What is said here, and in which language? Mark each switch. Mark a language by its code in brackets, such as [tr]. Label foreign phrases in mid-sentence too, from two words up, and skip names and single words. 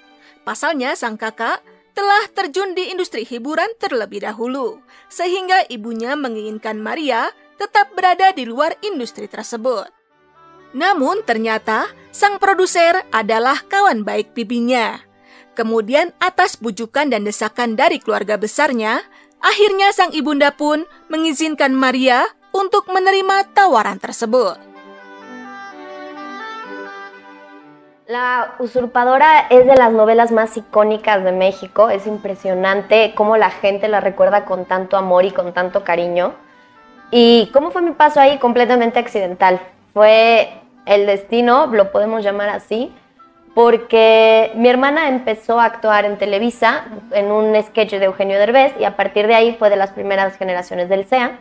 [id] Pasalnya sang kakak telah terjun di industri hiburan terlebih dahulu, sehingga ibunya menginginkan Maria tetap berada di luar industri tersebut. Namun ternyata sang produser adalah kawan baik bibinya. Kemudian atas bujukan dan desakan dari keluarga besarnya, akhirnya sang ibunda pun mengizinkan Maria untuk menerima tawaran tersebut. [es] La Usurpadora es de las novelas más icónicas de México. Es impresionante cómo la gente la recuerda con tanto amor y con tanto cariño. ¿Y cómo fue mi paso ahí? Completamente accidental. Fue el destino, lo podemos llamar así, porque mi hermana empezó a actuar en Televisa en un sketch de Eugenio Derbez y a partir de ahí fue de las primeras generaciones del SEA.